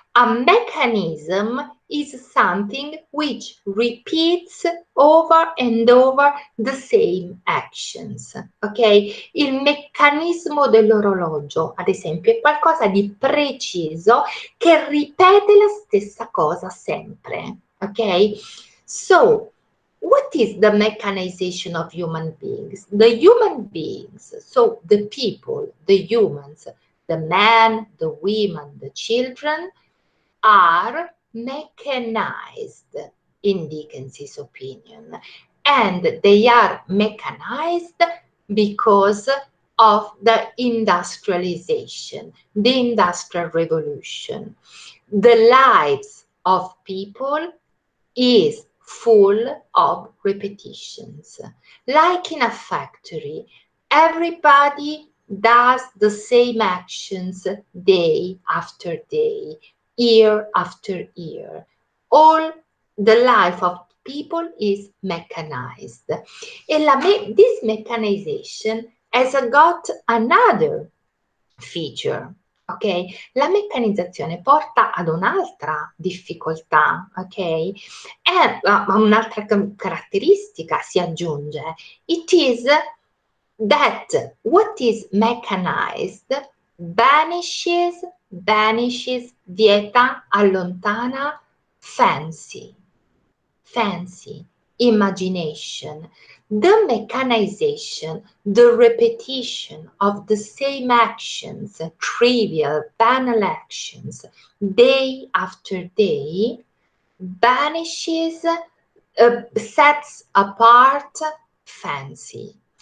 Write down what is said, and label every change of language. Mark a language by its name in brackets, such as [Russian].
[English] A mechanism is something which repeats over and over the same actions, ok? [Italian] Il meccanismo dell'orologio, ad esempio, è qualcosa di preciso che ripete la stessa cosa sempre, ok? [English] So, what is the mechanization of human beings? The human beings, so the people, the humans, the men, the women, the children, are mechanized, in Dickens's opinion. And they are mechanized because of the industrialization, the Industrial Revolution. The lives of people is full of repetitions. Like in a factory, everybody does the same actions day after day, year after year. All the life of people is mechanized. And this mechanization has got another feature. Ok? [Italian] La meccanizzazione porta ad un'altra difficoltà, ok? E un'altra caratteristica si aggiunge. [English] It is that what is mechanized banishes, [Italian] vieta, allontana, [English] fancy, imagination. The mechanization, the repetition of the same actions, trivial, banal actions, day after day, banishes, sets apart fancy.